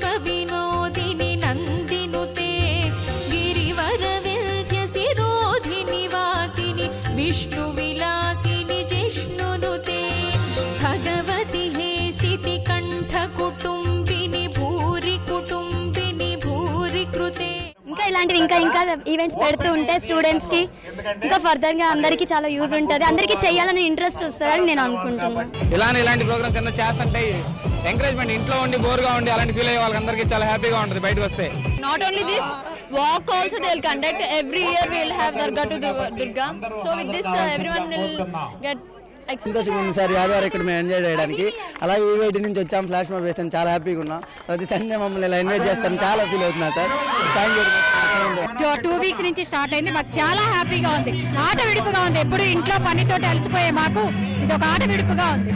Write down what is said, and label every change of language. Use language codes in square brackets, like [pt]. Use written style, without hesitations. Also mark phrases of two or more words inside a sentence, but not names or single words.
[sa] विनोदिनी नंदिनुते गिरिवर विंध्य सिरोधिनी वासिनी विष्णु विलासिनी जिष्णुनुते भगवती हेशिति कंठ कुटुंबिनी भूरि कृते. [te] ఇంకా ఇలాంటివి ఇంకా ఈవెంట్స్ పెడుతూ ఉంటే స్టూడెంట్స్ కి ఇంకా ఫర్దర్ గా అందరికి చాలా యూజ్ ఉంటుంది. అందరికి చేయాలని ఇంట్రెస్ట్ వస్తుందని నేను అనుకుంటున్నాను. ఇలాంటి ప్రోగ్రామ్స్ ఎన్నో చేస్తుంటే ఎంకరేజ్మెంట్, ఇంట్లో ఉండి బోర్ గా ఉండి అలాంటి ఫీల్ అయ్యే వాళ్ళందరికీ చాలా హ్యాపీగా ఉంటుంది బయటకు వస్తే. [en] Not only this, walk also they will conduct. Every year we will have Durga to Durga. So with this everyone will get [te] సంతోషంగా ఉంది సార్. ఆదివారం ఇక్కడ మేము ఎంజాయ్ చేయడానికి. అలాగే వివిఐటి నుంచి వచ్చాం, [en] flash mob [te] వేస్తాం, చాలా హ్యాపీగా ఉన్నాం. ప్రతి సండే మమ్మల్ని ఇలా ఇన్వైట్ చేస్తాం, చాలా ఫీల్ అవుతున్నా సార్. [en] thank you. [te] 2 weeks నుంచి స్టార్ట్ అయింది. మాకు చాలా హ్యాపీగా ఉంది, ఆట విడుపుగా ఉంది. ఎప్పుడు ఇంట్లో పనితో అలసిపోయే మాకు ఇది ఒక ఆట విడుపుగా ఉంది.